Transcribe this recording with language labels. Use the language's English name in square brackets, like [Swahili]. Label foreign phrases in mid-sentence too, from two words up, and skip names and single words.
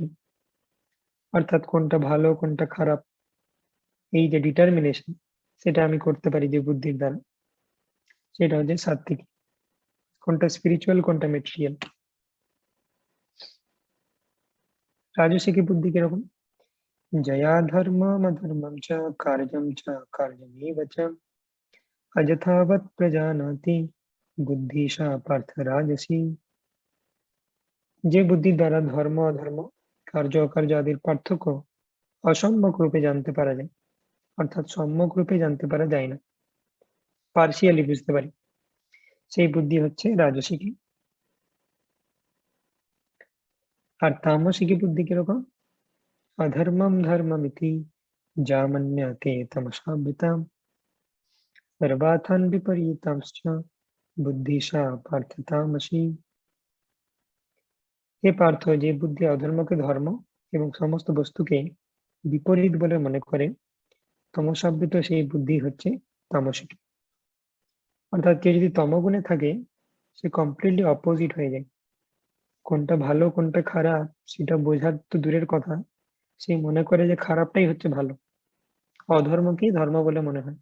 [Bangla] অর্থাৎ কোনটা ভালো কোনটা খারাপ এই যে ডিটারমিনেশন সেটা আমি করতে পারি যে বুদ্ধির দ্বারা, সেটা হচ্ছে সাত্ত্বিকী। কোনটা স্পিরিচুয়াল কোনটা মেটেরিয়াল। রাজসিকী বুদ্ধি কিরকম। [Sanskrit] जया धर्ममधर्मं च कार्यं च कार्यमेव च अयथावत् प्रजानाति बुद्धि सा पार्थ राजसी। [Bangla] যে বুদ্ধির দ্বারা ধর্ম অধর্ম, কার্য অকার্য আদির পার্থক্য অসম্যক রূপে জানতে পারা যায়, অর্থাৎ সম্যক রূপে জানতে পারা যায় না, পার্শিয়ালি বুঝতে পারি, সেই বুদ্ধি হচ্ছে রাজসিকী। আর তামসিকী বুদ্ধি কিরকম। [Sanskrit] अधर्मं धर्ममिति जामन्यते तमसावृताम् सर्वार्थान् विपरीतांश्च बुद्धि सा पार्थ तामसी। [Bangla] হে পার্থ, যে বুদ্ধি অধর্মকে ধর্ম এবং সমস্ত বস্তুকে বিপরীত বলে মনে করে তমসাবৃত সেই বুদ্ধি হচ্ছে তামসিক। অর্থাৎ কেউ যদি তমগুণে থাকে সে [English] completely opposite [Bangla] হয়ে যায়, কোনটা ভালো কোনটা খারাপ সেটা বোঝার তো দূরের কথা, সে মনে করে যে খারাপটাই হচ্ছে ভালো, অধর্মকেই ধর্ম বলে মনে হয়।